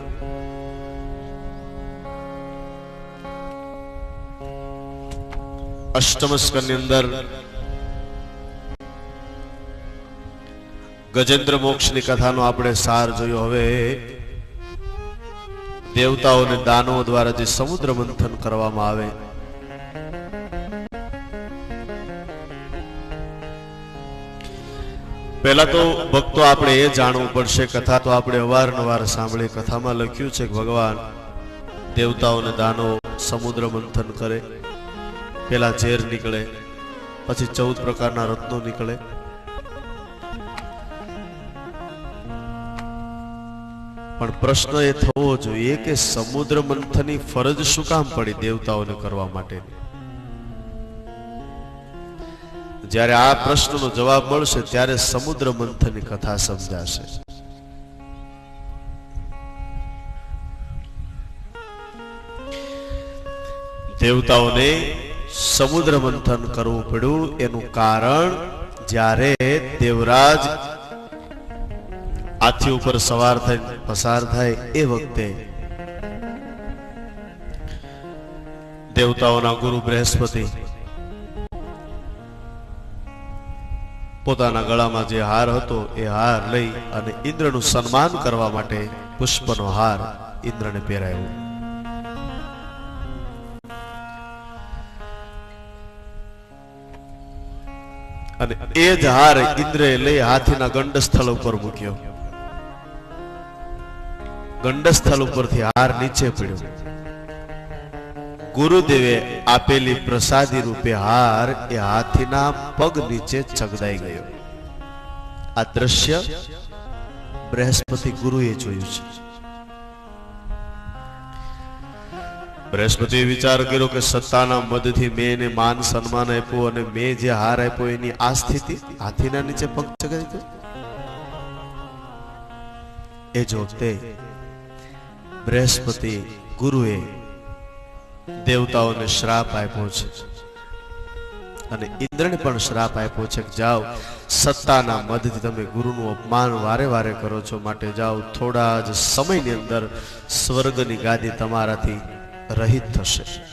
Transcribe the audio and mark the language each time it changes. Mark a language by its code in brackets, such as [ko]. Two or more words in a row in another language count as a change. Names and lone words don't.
[gu] અષ્ટમ સ્કંદ અંદર ગજેન્દ્ર મોક્ષ કી કથા નો આપણે સાર જોયો। હવે દેવતાઓ ને દાનવો દ્વારા જે સમુદ્ર મંથન કરવામાં આવે પહેલા તો ભક્તો આપણે એ જાણવું પડશે। કથા તો આપણે અવારનવાર સાંભળી। કથામાં લખ્યું છે કે ભગવાન દેવતાઓ ને દાનવો સમુદ્ર મંથન કરે। પહેલા ઝેર નીકળે, પછી 14 પ્રકારના રત્નો નીકળે। પણ પ્રશ્ન એ થવો જોઈએ કે સમુદ્ર મંથનની ફરજ શું કામ પડી દેવતાઓને કરવા માટેની? જ્યારે આ પ્રશ્નનો જવાબ મળશે ત્યારે સમુદ્ર મંથનની કથા સમજાશે। દેવતાઓને સમુદ્ર મંથન કરવું પડ્યું એનું કારણ જ્યારે દેવરાજ હાથી ઉપર સવાર થઈને પસાર થાય એ વખતે દેવતાઓના ગુરુ બૃહસ્પતિ પોતાના ગળામાં જે હાર હતો એ હાર લઈ અને ઇન્દ્રનું સન્માન કરવા માટે પુષ્પનો હાર ઇન્દ્રને પહેરાવ્યો। અને એ જ હાર ઇન્દ્રે લઈ હાથીના ગંડસ્થળ ઉપર મૂક્યો। ગંડસ્થળ ઉપરથી હાર નીચે પડ્યો। ગુરુદેવે આપેલી પ્રસાદી રૂપે હાર એ હાથીના પગ નીચે ચગદાઈ ગયો। આ દૃશ્ય બૃહસ્પતિ ગુરુએ જોયું છે। બૃહસ્પતિએ વિચાર કર્યો કે સત્તાના મદથી મેને માન સન્માન આપ્યો અને મેં જે હાર આપ્યો એની આ સ્થિતિ હાથીના નીચે પગ ચગાઈ દો। એ જોતે બૃહસ્પતિ ગુરુએ દેવતાઓને શ્રાપ આપ્યો છે અને ઇન્દ્રને પણ શ્રાપ આપ્યો છે કે જાઓ સત્તાના મદથી તમે ગુરુનું અપમાન વારે વારે કરો છો, માટે જાઓ થોડા જ સમયની અંદર સ્વર્ગની ગાદી તમારાથી રહિત થશે।